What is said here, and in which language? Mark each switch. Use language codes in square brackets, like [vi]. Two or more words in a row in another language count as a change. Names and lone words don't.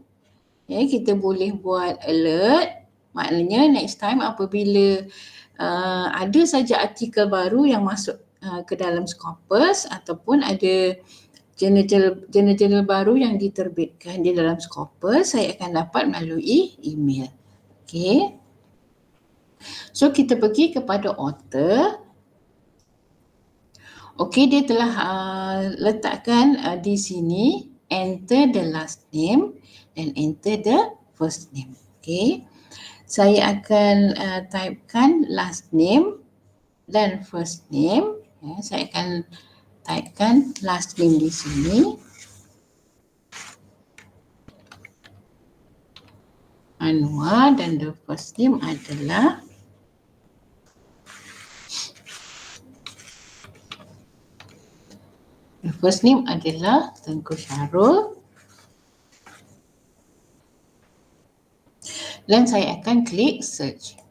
[ms] Ya, kita boleh buat alert. Maknanya [en] next time [ms] apabila ada saja artikel baru yang masuk ke dalam Scopus ataupun ada jurnal baru yang diterbitkan di dalam Scopus, saya akan dapat melalui email. Okey. So, kita pergi kepada author. Okey, dia telah letakkan di sini [en] enter the last name [ms] dan [en] enter the first name. [ms] Okey. Saya akan typekan [en] last name [ms] dan [en] first name. [ms] Ya, saya akan typekan [en] last name [ms] di sini. Anwar, dan [en] the first name [ms] adalah Tengku Syarul. Dan saya akan klik search.